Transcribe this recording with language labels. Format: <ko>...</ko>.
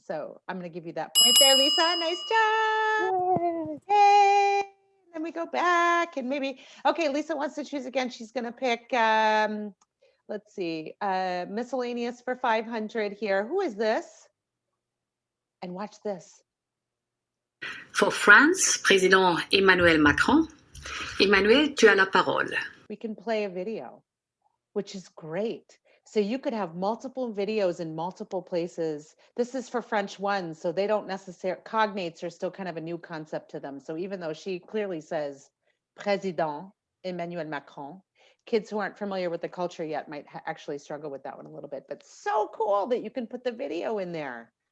<en>So I'm going to give you that point there, Lisa. Nice job. Yay. Yay. Then we go back and maybe, okay, Lisa wants to choose again. She's going to pick, let's see, miscellaneous for 500 here. Who is this? And watch this.</en> <fr>For France, Président Emmanuel Macron. Emmanuel, tu as la parole.</fr> <en>We can play a video, which is great. So you could have multiple videos in multiple places. This is for French 1, so they don't necessarily, cognates are still kind of a new concept to them. So even though she clearly says Président Emmanuel Macron, kids who aren't familiar with the culture yet might actually struggle with that one a little bit, but so cool that you can put the video in there.</en>